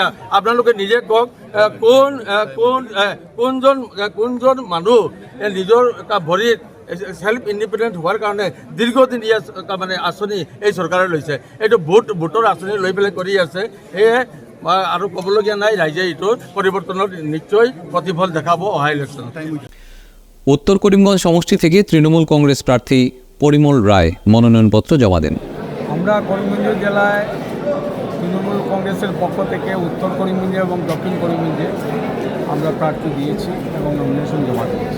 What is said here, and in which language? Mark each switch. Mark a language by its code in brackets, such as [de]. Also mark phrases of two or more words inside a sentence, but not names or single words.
[as] আপোনালোকে নিজে কওক, কোনজন মানুহ নিজৰ ভৰিত [en] self independent [as] হোৱাৰ কাৰণে দীৰ্ঘদিন মানে আঁচনি এই চৰকাৰে লৈছে। এইটো ভোটৰ আঁচনি লৈ পেলাই কৰি আছে। সেয়ে আৰু ক'বলগীয়া নাই, রাইজে এইটো পৰিৱৰ্তনত নিশ্চয় প্ৰতিফল দেখাব অহা ইলেকশ্যনত। [bn] উত্তর করিমগঞ্জ সমষ্টি থেকে তৃণমূল কংগ্রেস প্রার্থী পরিমল রায় মনোনয়নপত্র জমা দেন। আমরা করিমগঞ্জ জেলায় তৃণমূল কংগ্রেসের পক্ষ থেকে উত্তর করিমগঞ্জে এবং দক্ষিণ করিমগঞ্জে আমরা প্রার্থী দিয়েছি এবং নমিনেশন জমা দিয়েছি।